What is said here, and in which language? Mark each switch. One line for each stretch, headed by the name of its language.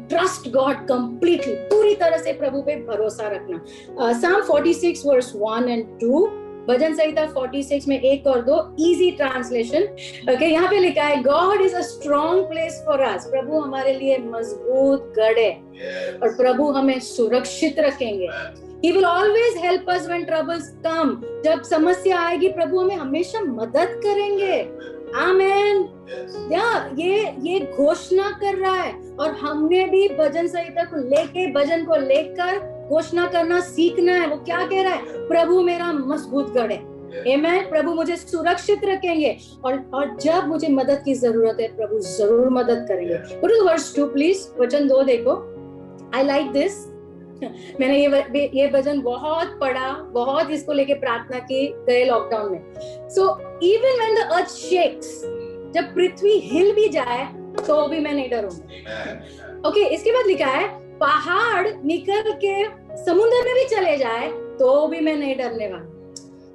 English: trust God completely,
Hindi: पूरी तरह से प्रभु पे भरोसा रखना। Psalm 46 वर्स 1 and 2, भजन संहिता 46 में 1 और 2, इजी ट्रांसलेशन। ओके, यहाँ पे लिखा है,
English: God is a strong place for us.
Hindi: प्रभु हमारे लिए मजबूत गढ़ है, और प्रभु हमें सुरक्षित रखेंगे।
English: He will always help us when troubles come.
Hindi: जब समस्या आएगी, प्रभु हमें हमेशा मदद करेंगे, आमेन। ये घोषणा कर रहा है, और हमने भी भजन संहिता को लेके, भजन को लेकर घोषणा करना सीखना है। वो क्या कह रहा है? प्रभु मेरा मजबूत गढ़ है, आमेन। प्रभु मुझे सुरक्षित रखेंगे, और जब मुझे मदद की जरूरत है, प्रभु जरूर मदद करेंगे।
English: Go to verse 2 please,
Hindi: वचन 2 देखो।
English: I like this.
Hindi: मैंने ये भजन बहुत पढ़ा, बहुत इसको लेके प्रार्थना की गए लॉकडाउन में।
English: So even when the earth shakes,
Hindi: जब पृथ्वी हिल भी जाए तो भी मैं नहीं डरूंगा। ओके, इसके बाद लिखा है, पहाड़ निकल के समुद्र में भी चले जाए तो भी मैं नहीं डरने वाला।